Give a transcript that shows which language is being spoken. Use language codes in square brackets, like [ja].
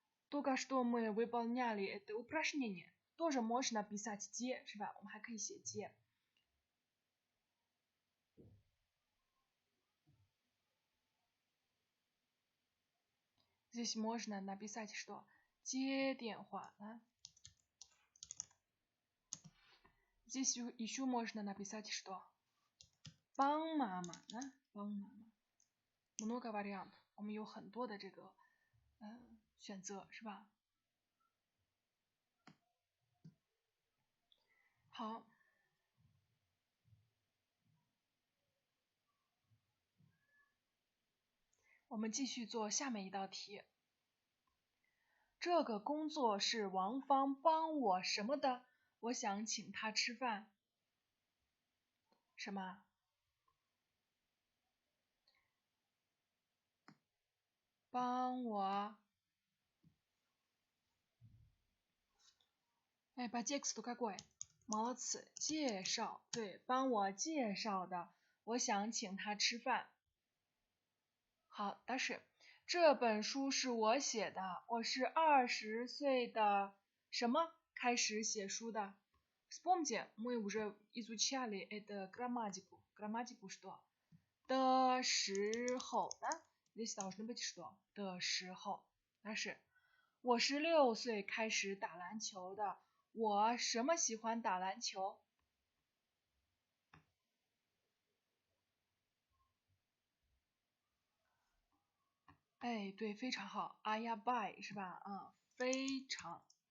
[ru] Только что мы выполняли это упражнение. Тоже можно писать [zh] 接，是吧？我们还可以写接。 [ru] Здесь можно написать что? [zh] 接电话。 [ru] Здесь еще можно написать что? [zh] 帮妈妈。 [ru] много вариант， [zh] 我们有很多的这个选择，是吧？好，我们继续做下面一道题。这个工作是王芳帮我什么的？我想请他吃饭。什么？帮我。哎，把这个都改过哎。 [ru] молодцы， [zh] 介绍，对，帮我介绍的，我想请他吃饭。好，但是这本书是我写的，我是20岁的什么开始写书的？ [ru] Вспомните, мы уже изучали это грамматику. Грамматику что? [zh] 的时候， [ru] здесь должно быть что? [zh] 的时候，但是我是6岁开始打篮球的。我什么喜欢打篮球？哎，对，非常好。阿呀拜是吧？非常。